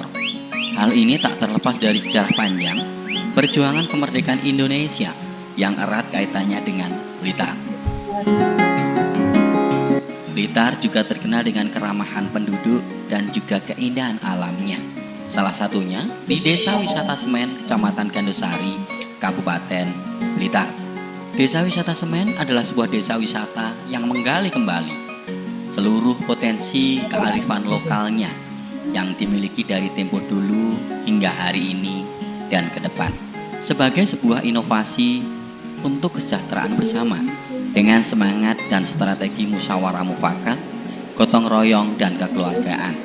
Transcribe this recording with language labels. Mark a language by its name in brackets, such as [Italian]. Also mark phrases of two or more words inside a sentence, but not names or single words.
[Indonesian] Hal ini tak terlepas dari sejarah panjang perjuangan kemerdekaan Indonesia yang erat kaitannya dengan Blitar. Blitar juga terkenal dengan keramahan penduduk dan juga keindahan alamnya. Salah satunya di Desa Wisata Semen, Kecamatan Gandusari, Kabupaten Blitar. Desa Wisata Semen adalah sebuah desa wisata yang menggali kembali seluruh potensi kearifan lokalnya yang dimiliki dari tempo dulu hingga hari ini dan ke depan sebagai sebuah inovasi untuk kesejahteraan bersama dengan semangat dan strategi musyawarah mufakat, gotong royong dan kekeluargaan.